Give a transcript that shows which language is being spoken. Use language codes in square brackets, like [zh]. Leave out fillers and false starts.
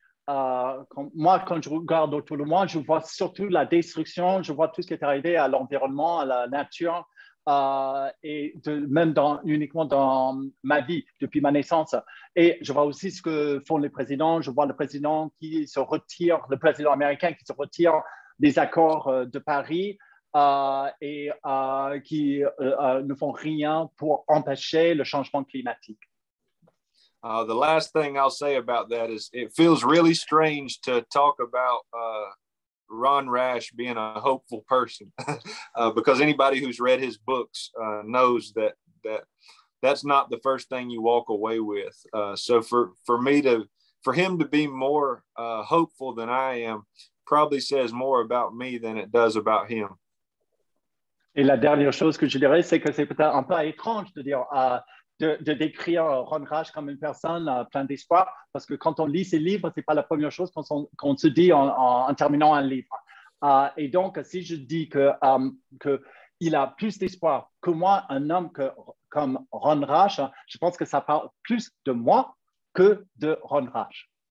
[fr] quand je regarde autour de moi, je vois surtout la destruction, je vois tout ce qui est arrivé à l'environnement, à la nature, et même uniquement dans ma vie, depuis ma naissance. Et je vois aussi ce que font les présidents. Je vois le président qui se retire, le président américain qui se retire des accords de Paris et qui ne font rien pour empêcher le changement climatique. [en] The last thing I'll say about that is it feels really strange to talk about Ron Rash being a hopeful person because anybody who's read his books knows that that's not the first thing you walk away with. So for him to be more hopeful than I am probably says more about me than it does about him. [fr] Et la dernière chose que je dirais, c'est que c'est peut-être un peu étrange de dire de décrire Ron Rash comme une personne pleine d'espoir, parce que quand on lit ses livres, c'est pas la première chose qu'on se dit en terminant un livre. Et donc, si je dis qu'il a plus d'espoir que moi, un homme comme Ron Rash, je pense que ça parle plus de moi que de Ron Rash.